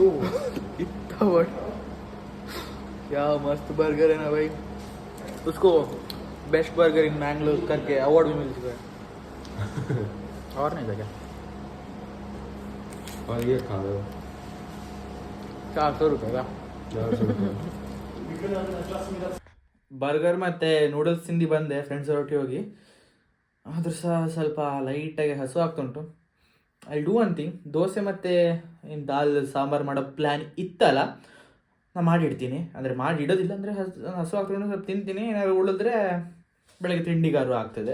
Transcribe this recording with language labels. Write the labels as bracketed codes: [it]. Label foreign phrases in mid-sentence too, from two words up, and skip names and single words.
[hi] इतना बड़ा, क्या मस्त बर्गर है ना भाई। उसको [en] best burger in Mangalore [hi] करके अवार्ड भी मिल चुका है। और नहीं था क्या? और ये खा लो 400 रुपये का 400 रुपये [kn] ಬರ್ಗರ್ ಮತ್ತು ನೂಡಲ್ಸ್ ತಿಂದು ಬಂದೆ ಫ್ರೆಂಡ್ಸ್ ಒಟ್ಟಿಗೆ ಹೋಗಿ. ಆದರೂ ಸಹ ಸ್ವಲ್ಪ ಲೈಟಾಗಿ ಹಸು ಆಗ್ತುಂಟು. [en] I do one thing, [kn] ದೋಸೆ ಮತ್ತು ಏನು ದಾಲ್ ಸಾಂಬಾರು ಮಾಡೋ ಪ್ಲ್ಯಾನ್ ಇತ್ತಲ್ಲ, ನಾನು ಮಾಡಿಡ್ತೀನಿ. ಅಂದರೆ ಮಾಡಿ ಇಡೋದಿಲ್ಲ, ಅಂದರೆ ಹಸು ಆಗ್ತುಂಟು, ಸ್ವಲ್ಪ ತಿಂತೀನಿ. ಏನಾದ್ರು ಉಳಿದ್ರೆ ಬೆಳಗ್ಗೆ ತಿಂಡಿಗಾರು ಆಗ್ತದೆ.